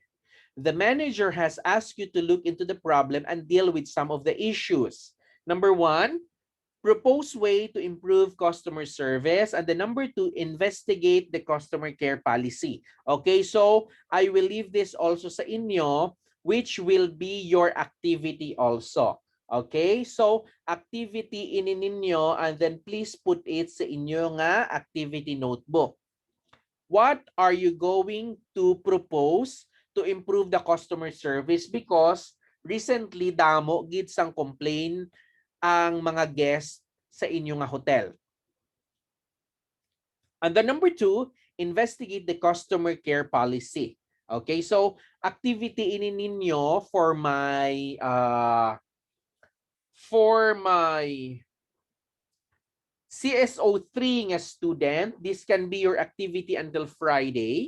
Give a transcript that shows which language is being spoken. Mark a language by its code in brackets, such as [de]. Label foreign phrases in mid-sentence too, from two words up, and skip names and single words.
[en] The manager has asked you to look into the problem and deal with some of the issues. Number one, propose way to improve customer service. And the number two, investigate the customer care policy. Okay, so I will leave this also [hil] sa inyo, [en] which will be your activity also. Okay, so activity [hil] inin ninyo [en] and then please put it [hil] sa inyo nga [en] activity notebook. What are you going to propose to improve the customer service? Because recently [hil] damo gid sang complain ang mga guests sa inyong hotel. [en] And the number two, investigate the customer care policy. Okay, so activity [hil] inin ninyo [en] for my CSO3 nga student, this can be your activity until Friday.